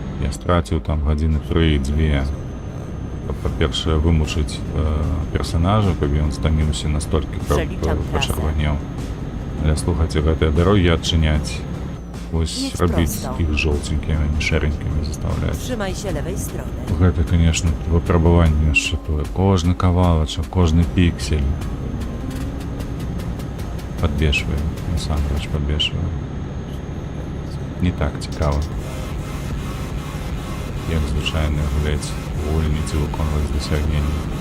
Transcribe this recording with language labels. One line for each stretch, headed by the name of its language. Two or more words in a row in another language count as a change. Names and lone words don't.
Belarusian: Я страціў там гадзіны 3-2. каб, па-першае, вымучыць персанажа, каб ён стаміўся настолькі, каб
Polish: Przeliczam trasę.
Belarusian: пачырванеў. Але слухайце, гэтыя дарогі адчыняць, вось
Polish: Едź
Belarusian: рабіць
Polish: prosto.
Belarusian: іх жоўценькімі, а не шэренькімі заставляць.
Polish: Trzymaj się lewej strony.
Belarusian: Гэта, конечно, выпрабаванне яшчэ тое. Кожны кавалачак, кожны піксель падбешвае, насамрэч падбешвае. Не так цікава, як звычайна гуляць у гульні ці выконваць дасягненні.